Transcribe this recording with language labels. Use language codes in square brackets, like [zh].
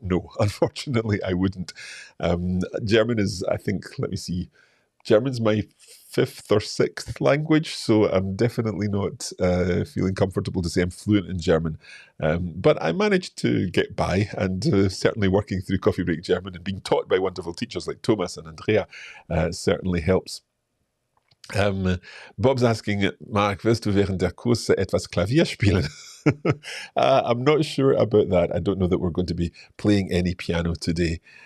[en] No, unfortunately, I wouldn't. German is, I think, let me see, German's my fifth or sixth language, so I'm definitely not feeling comfortable to say I'm fluent in German. But I managed to get by, and certainly working through Coffee Break German and being taught by wonderful teachers like Thomas and Andrea certainly helps. Bob's asking, [de] Mark, willst du während der Kurse etwas Klavier spielen? [en] I'm not sure about that. I don't know that we're going to be playing any piano today.